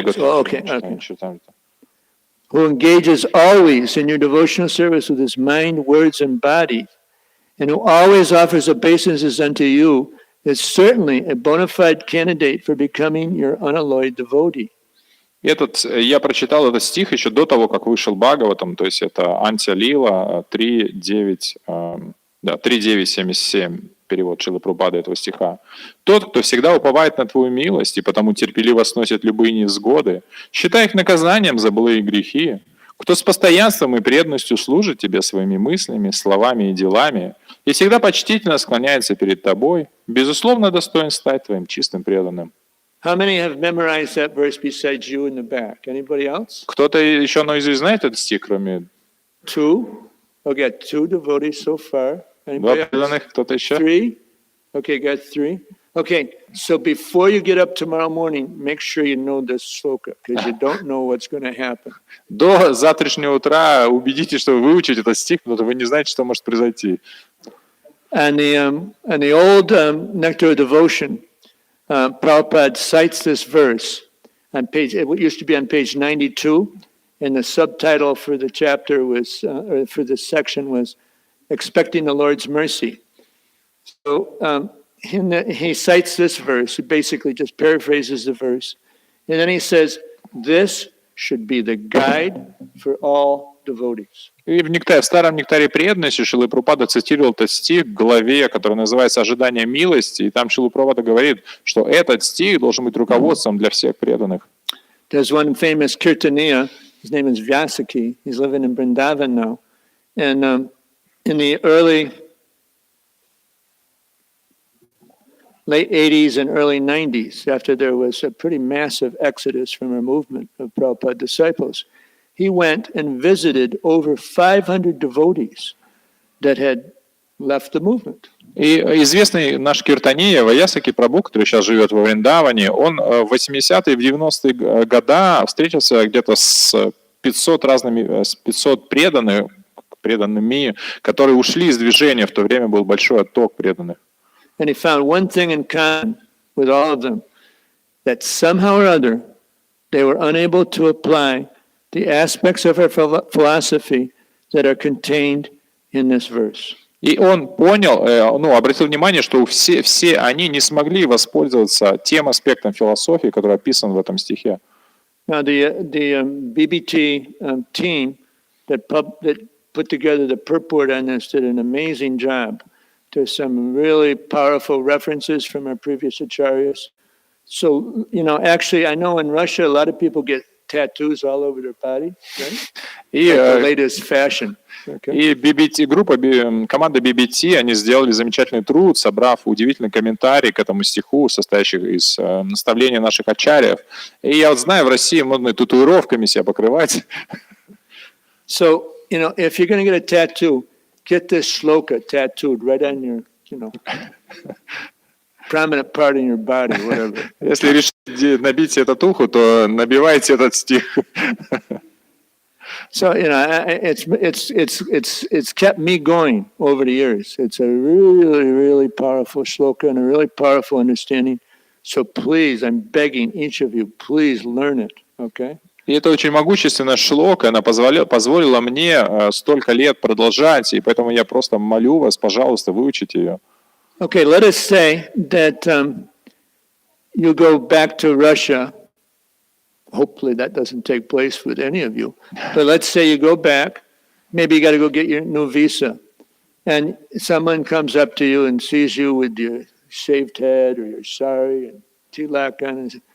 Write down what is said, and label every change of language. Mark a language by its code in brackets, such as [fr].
[en] notes. [ru] готов. [en] Oh, okay. Who engages always in your devotional service with his mind, words, and body, and who always offers obeisances unto you, is certainly a bona fide candidate for becoming your unalloyed devotee. [ru] Я прочитал этот стих еще до того, как вышел Бхагаватам, то есть это Антия-лила 3.9.77, перевод Шрилы Прабхупады этого стиха. «Тот, кто всегда уповает на Твою милость и потому терпеливо сносит любые невзгоды, считай их наказанием за былые грехи, кто с постоянством и преданностью служит Тебе своими мыслями, словами и делами, и всегда почтительно склоняется перед Тобой, безусловно достоин стать Твоим чистым преданным». [en] How many have memorized that verse besides you in the back? Anybody else? [ru] Кто-то еще наизусть знает этот стих, кроме... [en] Two? Okay, got two devotees so far. [ru] Два [en] Anybody else? [ru] преданных, кто-то еще? [en] Three? Okay, got three. Okay, so before you get up tomorrow morning, make sure you know this sloka, because you don't know what's going to happen. [ru] До завтрашнего утра убедитесь, что вы выучите этот стих, потому что вы не знаете, что может произойти. [en] And the old Nectar of Devotion, Prabhupada cites this verse on page. It used to be on page 92, and the subtitle for the chapter was, or for this section was, "Expecting the Lord's Mercy." So he cites this verse. He basically just paraphrases the verse, and then he says, "This should be the guide for all devotees." [ru] И в старом нектаре преданности Шрила Прабхупада цитировал этот стих в главе, который называется «Ожидание милости», и там Шрила Прабхупада говорит, что этот стих должен быть руководством для всех преданных. [en] There's one famous Kirtaniya, his name is Vyasaki, he's living in Vrindavan now, and in the late 80s and early 90s, after there was a pretty massive exodus from a movement of Prabhupada disciples, he went and visited over 500 devotees that had left the movement. [ru] И известный наш киртания Ваясаки Прабху, который сейчас живет во Вриндаване, он в 80-е и в 90-е годы встретился где-то с 500 преданными, которые ушли из движения. В то время был большой отток преданных. [en] And he found one thing in common with all of them, that somehow or other they were unable to apply the aspects of our philosophy that are contained in this verse. [ru] И он понял, обратил внимание, что все они не смогли воспользоваться тем аспектом философии, который описан в этом стихе. [en] Now the BBT team that put together the purport on this did an amazing job. There's some really powerful references from our previous acharyas. So, actually, I know in Russia, a lot of people get tattoos all over their body, right? [ru] И, [en] like the latest fashion. Okay. [ru] И команда BBT, они сделали замечательный труд, собрав удивительный комментарий к этому стиху, состоящий из наставлений наших ачарьев. И я знаю, в России модно татуировками себя покрывать. [en] So, if you're going to get a tattoo, get this shloka tattooed right on your, prominent part in your body, whatever. [ru] Если решите набить себе татуху, то набивайте этот стих. [en] So, it's kept me going over the years. It's a really, really powerful shloka and a really powerful understanding. So please, I'm begging each of you, please learn it, okay? [ru] И это очень могущественная шлока, она позволила мне столько лет продолжать, и поэтому я просто молю вас, пожалуйста, выучите ее. [en] Okay, let us say that you go back to Russia. Hopefully that doesn't take place with any of you. But let's say you go back. Maybe you got to go get your new visa. And someone comes up to you and sees you with your shaved head or your sari and tilak on.